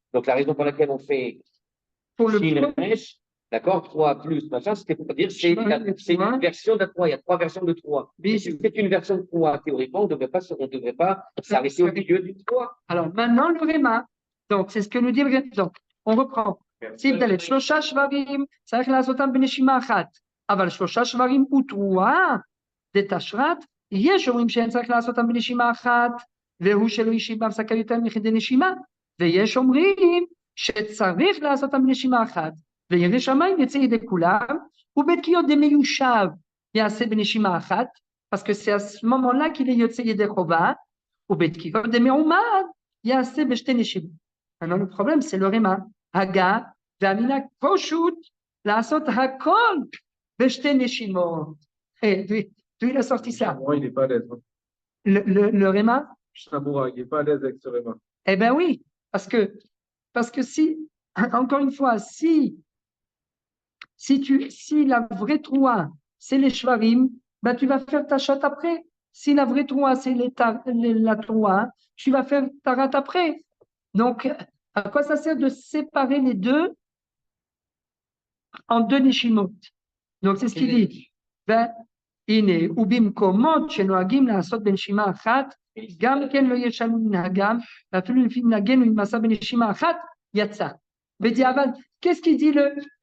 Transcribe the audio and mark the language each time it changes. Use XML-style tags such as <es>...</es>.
<fr>Donc, la raison pour laquelle on fait pour le Shin premier, Resh, d'accord, 3 plus machin, c'était pour dire c'est Shvarim et c'est trois. une version de 3. Il y a 3 versions de 3. Et si Bidouk. c'est une version de 3, théoriquement, on ne devrait pas s'arrêter au milieu du 3. Alors maintenant, le Réma. Donc, c'est ce que nous dit le Réma. Donc, on reprend.</fr> <he>סעיף ד' 3 שברים צריך לעשותם בנשימה אחת, אבל 3 שברים ותרועה דתשרת, יש אומרים שאין צריך לעשותם בנשימה אחת, והוא שלא השיב בהפסקה יותר מכדי נשימה, ויש אומרים שצריך לעשותם בנשימה אחת, וירא שמיים יצא ידי כולם, ובתקיעות דמיושב יעשה בנשימה אחת,</he> <fr>parce que c'est à ce moment-là qu'il est</fr> <he>יוצא ידי חובה, ובתקיעות דמעומד יעשה בשתי נשימות.</he> <fr>Alors le problème, c'est le Réma.</fr> <he>Haga, והמנהג פשוט לעשות הכל בשתי נשימות.</he> <fr>D'où il a sorti ça? Moi, il n'est pas à l'aise. Le Réma? Samoura, il n'est pas à l'aise avec ce Réma. Eh bien oui, parce que si, encore une fois, si la vraie troua, c'est les shvarim, ben tu vas faire ta chatte après. Si la vraie troua, c'est la troua, tu vas faire ta rate après. Donc, à quoi ça sert de séparer les deux en deux neshimot? Donc, c'est ce qu'il dit.</fr> <he>Ben, הנה, ובמקומות שנוהגים לעשות בנשימה אחת, גם כן לא ישנו מנהגם, ואפילו לפי מנהגנו אם עשה בנשימה אחת, יצא.</he> <fr>בדיעבד, qu'est-ce qu'il dit le...</fr>